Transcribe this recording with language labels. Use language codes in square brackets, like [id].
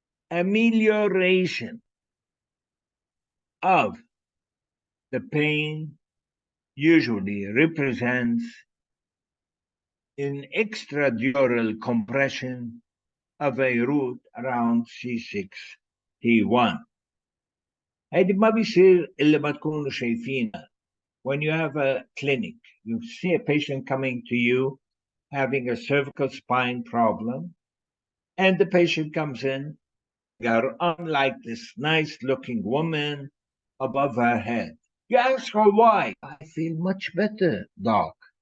[en] Amelioration of the pain usually represents an extradural compression of a root around C6T1. [ar] هيدي ما بيصير إلا ما تكونوا شايفينها. [en] When you have a clinic, you see a patient coming to you having a cervical spine problem, and the patient comes in, got unlike this nice looking woman above her head. You ask her why. I feel much better, doc.